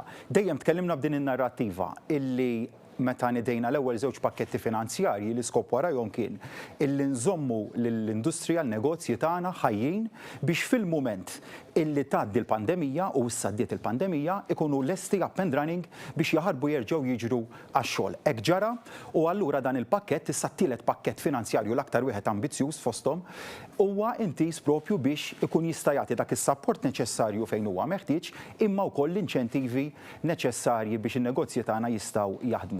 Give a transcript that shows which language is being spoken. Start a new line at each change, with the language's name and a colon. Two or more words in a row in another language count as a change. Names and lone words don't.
Maltese: Dejjem tkellimna b'din in-narrattiva illi meta nidejna l-ewwel żewġ pakketti finanzjarji li skop warahom kien illi nżommu lill-industrija l-negozji tagħna ħajjin biex fil-mument illi tgħaddi l-pandemija u issa ddiet il-pandemija ikunu lesti
English: up and running
Maltese: biex jaħarbu jerġgħu jiġru għax-xogħol. Hekk ġara u allura dan il-pakkett issa t-tielet pakkett finanzjarju l-aktar wieħed ambizzjuż fosthom huwa intis propju biex ikun jista' jagħti dak is-sapport neċessarju fejn huwa meħtieġ imma wkoll l-inċentivi neċessarji biex in-negozji tagħna jistgħu jaħdmu.